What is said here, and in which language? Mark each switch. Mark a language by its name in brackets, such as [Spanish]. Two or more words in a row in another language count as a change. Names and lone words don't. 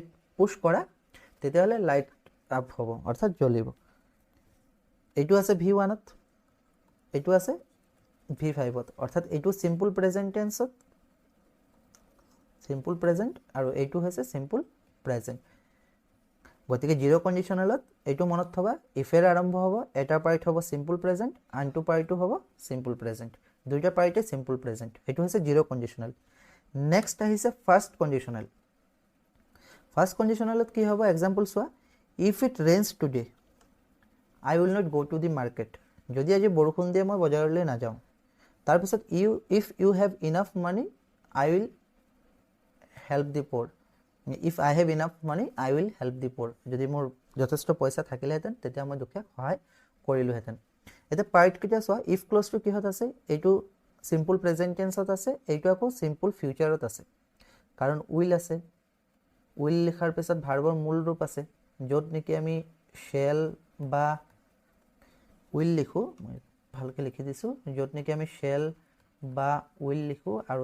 [Assamese] পুশ কৰা তেতিয়াহলে [English] light up [Assamese] হ'ব অৰ্থাৎ জ্বলিব এইটো আছে V1 ত এইটো আছে V5 ত অৰ্থাৎ এইটো [English] simple present tenseত simple present [Assamese] আৰু এইটো হৈছে [English] simple present [Assamese] গতিকে [English] zero conditionalত [Assamese] এইটো মনত থবা ইফেৰ আৰম্ভ হ'ব এটা পাৰ্ট হ'ব [English] simple present [Assamese] আনটো পাৰ্টটো হ'ব [English] simple present [Assamese] দুইটা পাৰ্টে [English] simple present [Assamese] এইটো হৈছে [English] zero conditional [Assamese] নেক্সট আহিছে ফাৰ্স্ট কন্ডিশনালত কি হ'ব এক্সাম্পল চোৱা [English] if it rains today I will not go to the market [Assamese] যদি আজি বৰষুণ দিয়ে মই বজাৰলৈ না যাওঁ তাৰ পিছত if you have enough money I will help the poor if I have enough money I will help the poor যদি মোৰ যথেষ্ট পইচা থাকিলেহেঁতেন তেতিয়া মই দুখীয়াক সহায় কৰিলোহেঁতেন এটা পাৰ্ট কিটা চোৱা [English] if clause two [Assamese] কিহত আছে এইটো [English] simple present tenseত [Assamese] আছে এইটো আকৌ [English] simple futureত [Assamese] আছে কাৰণ উইল আছে উইল লিখাৰ পিছত ভাৰ্বৰ মূল ৰূপ আছে য'ত নেকি আমি শেল বা উইল লিখো মই ভালকে লিখি দিছো য'ত নেকি আমি শেল বা উইল লিখো আৰু